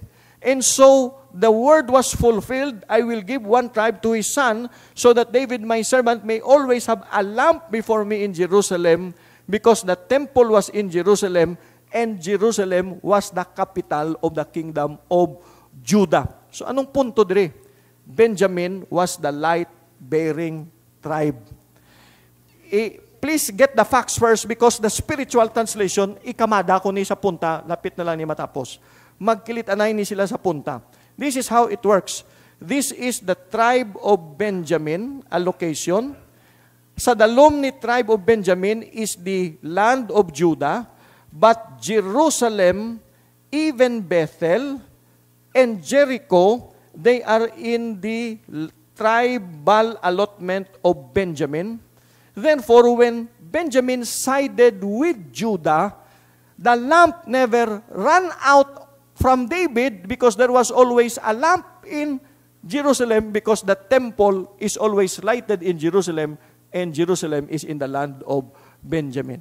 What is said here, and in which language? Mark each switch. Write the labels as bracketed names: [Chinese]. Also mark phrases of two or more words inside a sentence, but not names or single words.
[English] And so the word was fulfilled, I will give 1 tribe to his son, so that David my servant may always have a lamp before me in Jerusalem, because the temple was in Jerusalem, and Jerusalem was the capital of the kingdom of Judah. [Cebuano] So anong punto dire? [English] Benjamin was the light-bearing tribe. Please get the facts first, because the spiritual translation, [Cebuano] ikamada ko ni sa punta, lapit na lang ni matapos. Magkilit-anay ni sila sa punta. [English] This is how it works. This is the tribe of Benjamin allocation. [Cebuano] Sa dalom ni [English] tribe of Benjamin is the land of Judah, but Jerusalem, even Bethel, and Jericho, they are in the tribal allotment of Benjamin. Therefore, when Benjamin sided with Judah, the lamp never ran out from David because there was always a lamp in Jerusalem because the temple is always lighted in Jerusalem and Jerusalem is in the land of Benjamin.